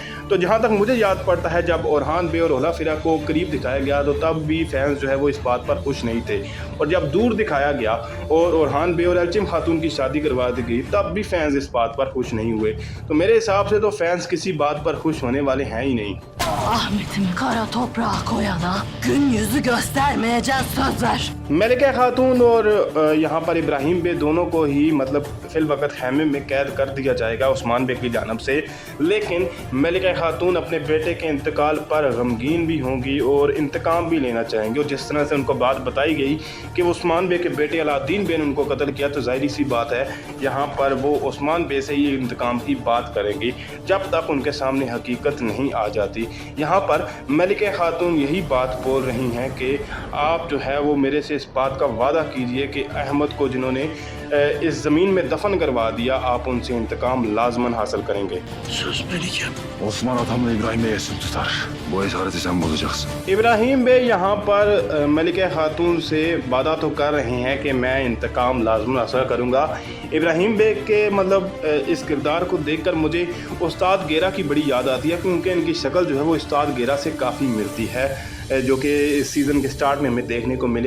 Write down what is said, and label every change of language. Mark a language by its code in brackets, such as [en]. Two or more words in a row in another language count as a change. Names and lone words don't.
[ur] تو جہاں تک مجھے یاد پڑتا ہے جب اورحان بے اور ہولا فیرا کو قریب دکھایا گیا تو تب بھی فینز جو ہے وہ اس بات پر خوش نہیں تھے، اور جب دور دکھایا گیا اور اورحان بے اور ایلچم خاتون کی شادی کروا دی گئی تب بھی فینز اس بات پر خوش نہیں ہوئے. تو میرے حساب سے تو فینز کسی بات پر خوش ہونے والے ہیں ہی نہیں. [tr] Ahmet'imi kara toprağa koyana gün yüzü göstermeyeceğiz söz ver. [ur] ملیکہ خاتون اور یہاں پر ابراہیم بے دونوں کو ہی مطلب فی الوقت خیمے میں قید کر دیا جائے گا عثمان بے کی جانب سے. لیکن ملیکہ خاتون اپنے بیٹے کے انتقال پر غمگین بھی ہوں گی اور انتقام بھی لینا چاہیں گی. اور جس طرح سے ان کو بات بتائی گئی کہ عثمان بے کے بیٹے علاؤالدین بے نے ان کو قتل کیا، تو ظاہر سی بات ہے یہاں پر وہ عثمان بے سے ہی انتقام کی بات کریں گی جب تک ان کے سامنے حقیقت نہیں آ جاتی. یہاں پر ملیکہ خاتون یہی بات بول رہی ہیں کہ آپ جو ہے وہ میرے سے اس بات کا وعدہ کیجیے کہ احمد کو جنہوں نے اس زمین میں دفن کروا دیا آپ ان سے انتقام لازماً حاصل کریں گے. [tr] Söz Melike. Osman atamla İbrahim Bey'e sır tutar. Bu esareti sen bozacaksın. [ur] ابراہیم بے یہاں پر ملیکہ خاتون سے وعدہ تو کر رہے ہیں کہ میں انتقام لازماً حاصل کروں گا. ابراہیم بے کے مطلب اس کردار کو دیکھ کر مجھے استاد گیرا کی بڑی یاد آتی ہے، کیونکہ ان کی شکل جو ہے وہ استاد گیرا سے کافی ملتی ہے، جو کہ اس سیزن کے اسٹارٹ میں ہمیں دیکھنے کو ملے.